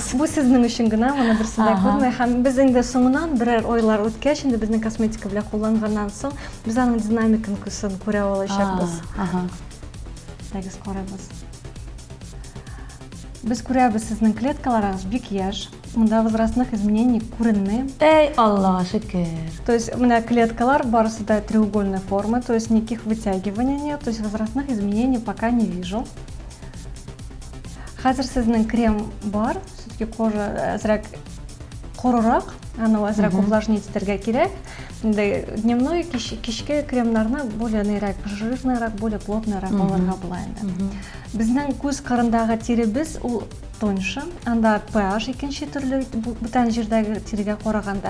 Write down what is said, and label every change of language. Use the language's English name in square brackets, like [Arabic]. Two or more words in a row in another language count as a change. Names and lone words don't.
[Tatar] Бу сезнең өчен генә, моны берсе дә күрмәй һәм без инде соңыннан берәр ойлар үткәч, инде безнең косметика белән кулланганнан соң, без аның динамикын күрә алачакбыз. Әгез карабыз. Без күрәбез сезнең клеткаларыгыз бик яшь. Монда [Russian] возрастных изменений [Tatar] күренми. Эй, Аллага шөкер. [Russian] То есть [Tatar] менә клеткалар барысы да [Russian] треугольной формы, то есть никаких вытягиваний нет, то есть возрастных изменений пока не вижу. [Tatar] Хәзер сезнең крем бар, [Russian] все-таки кожа [Tatar] азрак корырак, аны азрак увлажнить итәргә кирәк. Инде дневной кичке кремнарны [Russian] более жирныйрак, более плотныйрак [Tatar] алырга була инде. Безнең күз кырындагы тиребез ул тоньше, анда pH икенче төрле бүтән җирдәге тирегә караганда.